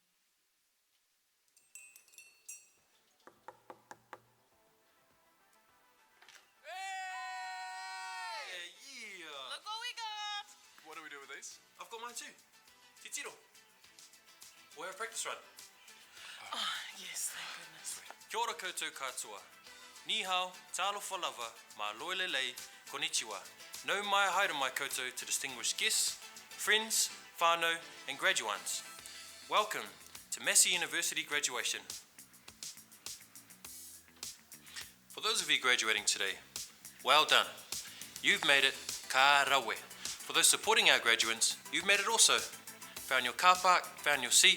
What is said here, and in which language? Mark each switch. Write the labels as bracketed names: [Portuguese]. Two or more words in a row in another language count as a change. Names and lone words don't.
[English] Hey! Yeah! Look what we got! What do we do with these? I've got mine too. Titiro. We'll have a practice run. Oh, yes, thank goodness. [Māori] Kia ora koutou katoa. [Chinese] Ni hao, [Samoan] talofa lava, [Tongan] ma loelelei, [Samoan] konnichiwa. [Māori] No mai haere mai koutou [English] to distinguished guests, friends, whānau and graduands. Welcome to Massey University graduation. For those of you graduating today, well done. You've made it [Māori] ka rawe. [English] For those supporting our graduates, you've made it also. Found your car park, found your seat.